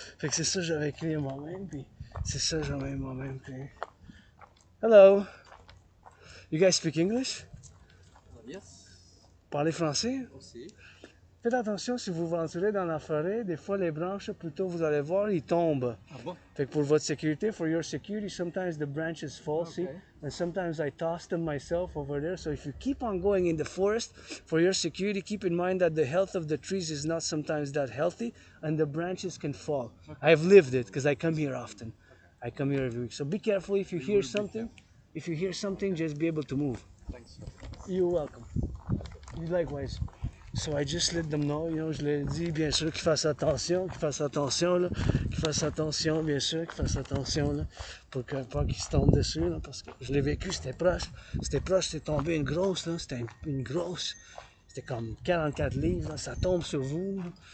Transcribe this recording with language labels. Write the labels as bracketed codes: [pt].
[fr] Fait que c'est ça que j'avais créé moi-même, puis c'est ça que j'avais moi-même créé. [en] Hello! You guys speak English? Yes. [fr] Parlez français? Aussi. Faites attention, si vous vous aventurez dans la forêt, des fois les branches, plutôt vous allez voir, ils tombent. Ah bon? Fait que pour votre sécurité, [en] for your security, sometimes the branches fall, see? And sometimes I toss them myself over there. So if you keep on going in the forest, for your security, keep in mind that the health of the trees is not sometimes that healthy, and the branches can fall. Okay. I've lived it, because I come here often. I come here every week. So be careful if you hear something. If you hear something, just be able to move. Thanks. You're welcome. You likewise. So I just let them know, [fr] je leur ai dit, bien sûr, qu'ils fassent attention, là, bien sûr, qu'ils fassent attention, là, pour que pas qu'ils se tombent dessus, là, parce que je l'ai vécu, c'était proche, c'est tombé une grosse, là, c'était une grosse, c'était comme 44 livres, là, ça tombe sur vous, là.